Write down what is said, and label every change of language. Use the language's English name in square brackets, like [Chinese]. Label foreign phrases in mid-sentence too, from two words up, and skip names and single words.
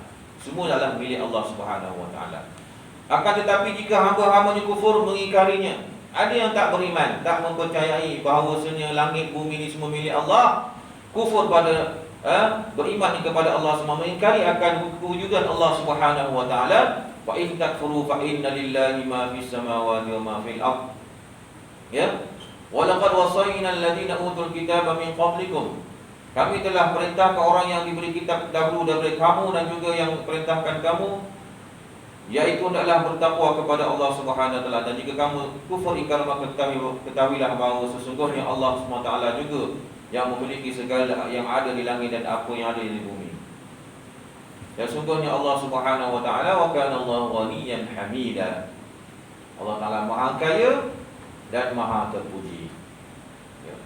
[Malay] Semua adalah milik Allah [Arabic] سبحانه وتعالى. [Malay] Akan tetapi jika hamba-hambanya kufur mengingkarinya, ada yang tak beriman, tak mempercayai bahawasanya langit bumi ini semua milik Allah, kufur pada beriman kepada Allah semua, mengingkari akan kewujudan Allah [Arabic] سبحانه وتعالى. فإن تكفروا فإن لله ما في السماوات وما في الأرض. [Malay] Ya. [Arabic] ولقد وصينا الذين أوتوا الكتاب من قبلكم. [Malay] Kami telah perintahkan orang yang diberi kitab dahulu daripada kamu dan juga yang perintahkan kamu, yaitu hendaklah bertakwa kepada Allah [Arabic] سبحانه وتعالى. [Malay] Dan jika kamu kufur ingkar, maka ketahuilah bahawa sesungguhnya Allah [Arabic] سبحانه وتعالى [Malay] juga yang memiliki segala yang ada di langit dan apa yang ada di bumi. Dan sungguhnya [Arabic] Allah سبحانه وتعالى وكان الله غنيا حميدا. [Malay] Allah Taala Maha Kaya dan Maha Terpuji.